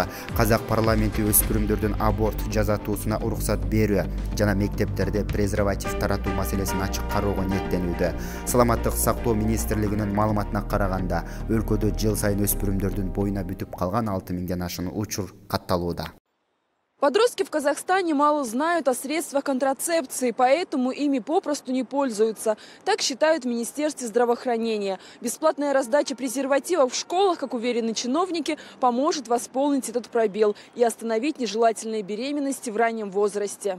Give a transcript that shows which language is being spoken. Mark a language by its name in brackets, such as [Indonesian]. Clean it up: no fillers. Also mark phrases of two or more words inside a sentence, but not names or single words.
[Kyrgyz] Казак парламенти өспүрүмдөрдүн аборт жазатуусуна уруксат берүү жана мектептерде презерватив таратуу маселесин ачык кароого ниеттенүүдө. Саламаттык сактоо министрлигинин маалыматына караганда, өлкөдө жыл сайын өспүрүмдөрдүн боюна бүтүп калган 6000ден ашуун учур катталууда. [Russian] Подростки в Казахстане мало знают о средствах контрацепции, поэтому ими попросту не пользуются. Так считают в Министерстве здравоохранения. Бесплатная раздача презервативов в школах, как уверены чиновники, поможет восполнить этот пробел и остановить нежелательные беременности в раннем возрасте.